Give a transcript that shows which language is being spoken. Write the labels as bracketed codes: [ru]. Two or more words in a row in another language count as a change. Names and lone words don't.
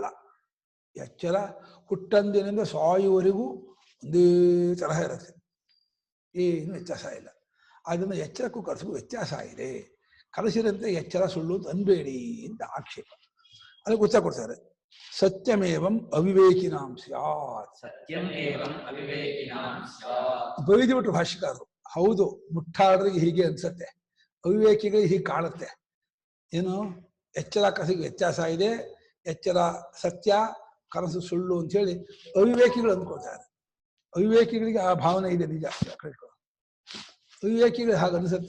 [kn] ಎಚ್ಚರ ಹುಟ್ಟಂದಿನಿಂದ ಸಾಯುವವರೆಗೂ ಒಂದೇ ತರಹ ಇರುತ್ತೆ, ಏನು ವ್ಯತ್ಯಾಸ ಇಲ್ಲ. ಅದನ್ನು ಎಚ್ಚರಕ್ಕೂ ಕನಸಿಗೂ ವ್ಯತ್ಯಾಸ ಇದೆ. ಕನಸಿನಂತೆ ಎಚ್ಚರ ಸುಳ್ಳು ಅಂತ ಅನ್ಬೇಡಿ ಅಂತ ಆಕ್ಷೇಪ. ಅದಕ್ಕೆ ಉತ್ತರ ಕೊಡ್ತಾರೆ. [sa] ಸತ್ಯಮೇವಂ ಅವಿವೇಕಿನಾಂ ಸ್ಯಾತ್. ಸತ್ಯಂ ಏವಂ ಅವಿವೇಕಿನಾಂ ಸ್ಯಾತ್. [kn] ಬೈದುಬಿಟ್ರು ಭಾಷ್ಯಕಾರರು. ಹೌದು, ಮುಟ್ಟಾಡ್ರಿಗೆ ಹೀಗೆ ಅನ್ಸತ್ತೆ, ಅವಿವೇಕಿಗಳಿಗೆ ಹೀಗೆ ಕಾಣುತ್ತೆ. ಏನು ಎಚ್ಚರ ಕನಸಿಗೆ ವ್ಯತ್ಯಾಸ ಇದೆ, ಎಚ್ಚರ ಸತ್ಯ, ಕನಸು ಸುಳ್ಳು ಅಂತ ಹೇಳಿ ಅವಿವೇಕಿಗಳು ಅಂದ್ಕೊಳ್ತಾರೆ. ಅವಿವೇಕಿಗಳಿಗೆ ಆ ಭಾವನೆ ಇದೆ, ನಿಜ. ಅವಿವೇಕಿಗಳು ಹಾಗೆ ಅನಿಸುತ್ತೆ.